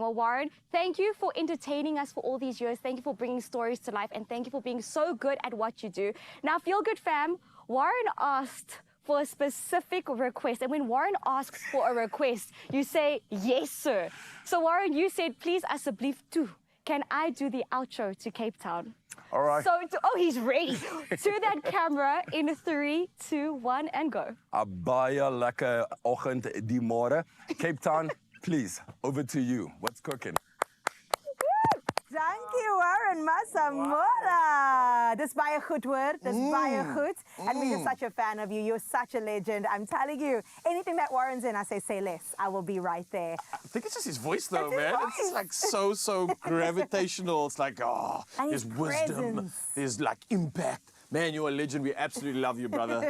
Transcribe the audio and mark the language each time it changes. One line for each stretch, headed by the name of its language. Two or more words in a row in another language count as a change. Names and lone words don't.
English: Well, Warren, thank you for entertaining us for all these years. Thank you for bringing stories to life. And thank you for being so good at what you do. Now, Feel Good Fam, Warren asked for a specific request. And when Warren asks for a request, you say, yes, sir. So, Warren, you said, please,
Afrikaans: asseblief toe.
English: Can I do the outro to Cape Town? All right. So, he's ready. To that camera in 3, 2, 1, and go.
Afrikaans: A baie lekker oggend die môre.
English: Cape Town, please, over to you. What's cooking? Thank you, Warren Masamora.
Afrikaans: Dis baie goed hoor. Dis baie goed.
English: And we're just such a fan of you. You're such a legend. I'm telling you, anything that Warren's in, I say less. I will be right there. I think it's just his voice though, man. It's like so gravitational. It's like, there's wisdom. There's like impact. Man, you're a legend. We absolutely love you, brother.